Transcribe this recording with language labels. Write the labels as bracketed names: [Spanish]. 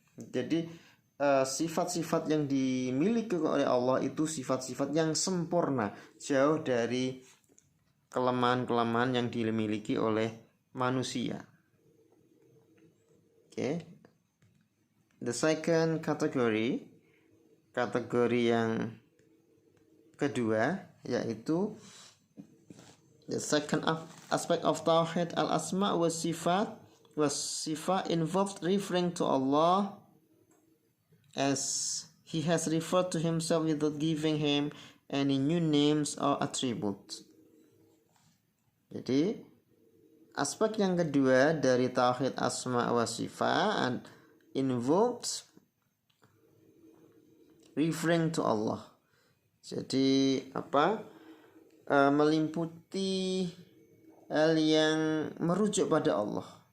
[Indonesian] Jadi sifat-sifat yang dimiliki oleh Allah itu sifat-sifat yang sempurna, jauh dari kelemahan-kelemahan yang dimiliki oleh manusia. [English] Okay. The second category [Indonesian] yang kedua, yaitu [English] the second aspect of Tauhid al-Asma wa Sifat involved referring to Allah as He has referred to Himself without giving Him any new names or attributes. [Indonesian] Jadi aspek yang kedua dari Tauhid Asma wa Sifat [English] involves referring to Allah. [Indonesian] Jadi meliputi hal yang merujuk pada Allah.